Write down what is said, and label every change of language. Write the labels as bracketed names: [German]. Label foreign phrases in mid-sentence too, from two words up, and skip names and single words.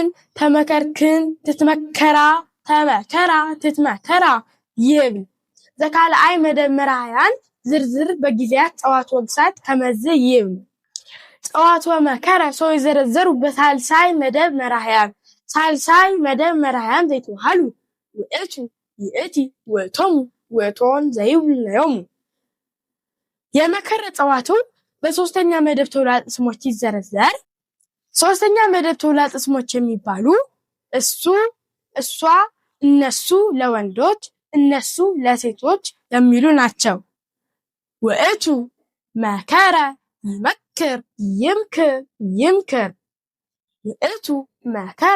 [Geez] ተመከርክን ትትመከራ ተመከራ ትትመከራ። ይብ ዘካልአይ መደብ መራሕያን ዝርዝር በጊዜያት ጸዋት ወግሳት ከመዝ ይብ ጸዋት ወመከረ ሰው ይዘረዘሩ በሳልሳይ መደብ መራሕያን ሳልሳይ መደብ መራሕያን ዘይተባሃሉ ውእቱ ይእቲ ውእቶሙ ውእቶን ዘይብልነዮሙ። [Amharic] የመከረ ጸዋቱ በሶስተኛ መደብ ተውላጠ ስሞች ይዘረዘር። ሶስተኛ መደብ ተውላጠ ስሞች የሚባሉ እሱ፣ እሷ፣ እነሱ ለወንዶች፣ እነሱ ለሴቶች የሚሉ ናቸው። [Geez] ውእቱ መከረ ይመክር ይምክር ይምክር። ውእቱ መከረ